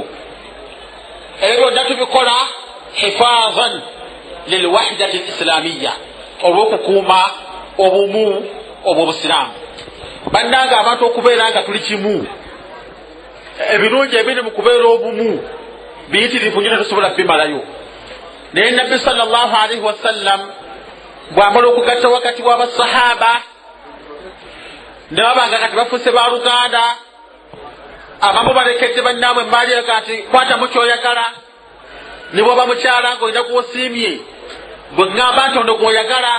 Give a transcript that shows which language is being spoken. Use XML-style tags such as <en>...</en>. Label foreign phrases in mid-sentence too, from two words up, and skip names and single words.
<lg>ebyo byonna tubikola</lg> <ar>حفاظا للوحدة الإسلامية,</ar> <lg>olw'okukuuma obumu obw'obusiraamu. bannanga abantu okubeera nga tuli kimu, ebirungi ebiri mu kubeera obumu biyitirivu nnyo tetusobola bimalayo. naye nabbi</lg> <ar>صلى الله عليه وسلم</ar> <lg>bw'amala okugatta wakati w'abasahaba ne babanga kati bafuuse ba luganda, abamu balekedde bannaabwe embaali kati kwatamu kyoyagala, ne bw'oba mukyala ng'olina gw'osiimye gwe ŋŋamba nti ono gw'oyagala.</lg>